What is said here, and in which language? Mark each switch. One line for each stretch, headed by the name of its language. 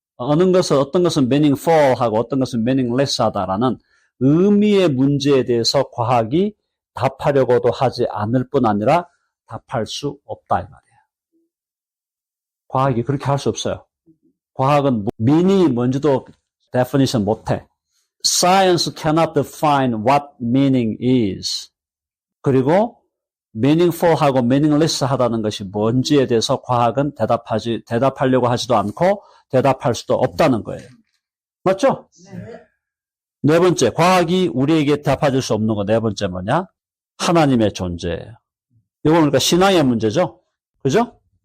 Korean: 어떤 것은 meaningful하고 어떤 것은 meaningless하다라는 의미의 문제에 대해서 과학이 답하려고도 하지 않을 뿐 아니라 답할 수 없다 이 말이에요. 과학이 그렇게 할 수 없어요. 과학은 meaning이 뭔지도 definition 못해.
English: Science cannot define what meaning is.
Korean: 그리고 meaningful하고 meaningless하다는 것이 뭔지에 대해서 과학은 대답하려고 하지도 않고 대답할 수도 없다는 거예요. 맞죠? 네. 네 번째, 과학이 우리에게 답해줄 수 없는 거 네 번째 뭐냐? 하나님의 존재예요. 이건 그러니까 신앙의 문제죠? 그죠?